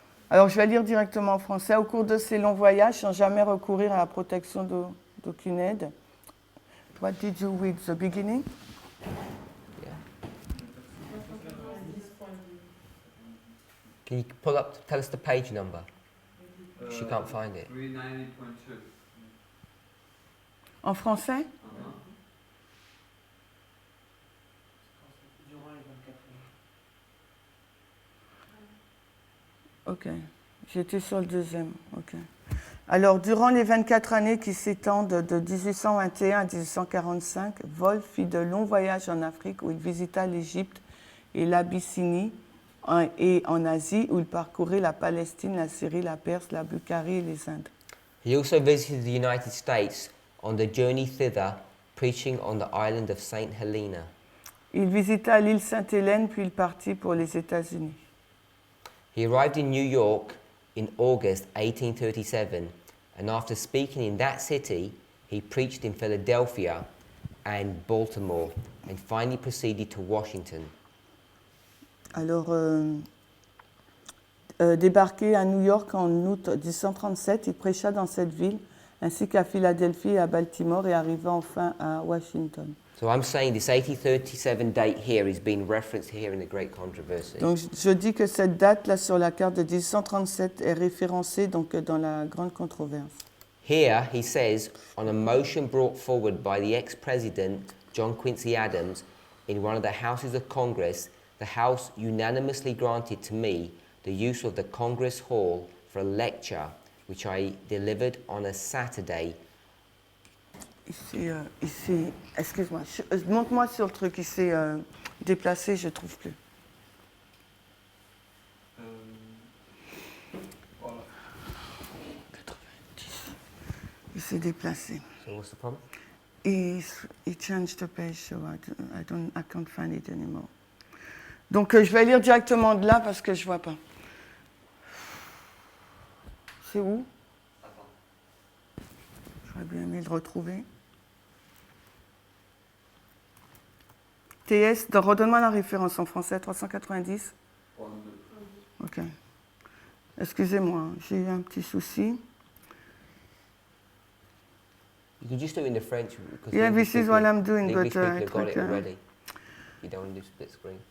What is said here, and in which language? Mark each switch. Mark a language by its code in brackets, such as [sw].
[fr] Alors je vais lire directement en français. Au cours de ces longs voyages, sans jamais recourir à la protection d'aucune aide. [en] What did you read the beginning? Can you pull up, tell us the page number? She can't find it. 390.2. [fr] En français? Ok, j'étais sur le deuxième. Ok. Alors, durant les 24 années qui s'étendent de 1821 à 1845, Wolf fit de longs voyages en Afrique où il visita l'Égypte et l'Abyssinie, et en Asie où il parcourait la Palestine, la Syrie, la Perse, la Bulgarie et les Indes. [en] He also visited the United States on the journey thither, preaching on the island of Saint Helena. [fr] Il visita l'île Sainte-Hélène puis il partit pour les États-Unis. [en] He arrived in New York in August 1837, and after speaking in that city, he preached in Philadelphia and Baltimore, and finally proceeded to Washington. [fr] Alors, débarqué à New York en août 1837, il prêcha dans cette ville, ainsi qu'à Philadelphie et à Baltimore, et arriva enfin à Washington. [en] So I'm saying this 1837 date here is being referenced here in the Great Controversy. [fr] Donc, je dis que cette date là sur la carte de 1837 est référencée donc dans la grande controverse. [en] Here he says, on a motion brought forward by the ex-president John Quincy Adams in one of the houses of Congress, the House unanimously granted to me the use of the Congress Hall for a lecture which I delivered on a Saturday. [fr] Ici, excuse-moi, montre-moi sur le truc, il s'est déplacé, je ne trouve plus. Voilà. 90. Il s'est déplacé. [en] So what's the problem? He changed the page, so I can't find it anymore. [fr] Donc je vais lire directement de là parce que je ne vois pas. C'est où? J'aurais bien aimé le retrouver. TS, redonne-moi la référence en français, 390. Ok. Excusez-moi, j'ai eu un petit souci. [en] You can just do it in the French. Because Yeah, this is what I'm doing, English but people have got it already. You don't want to do split screen.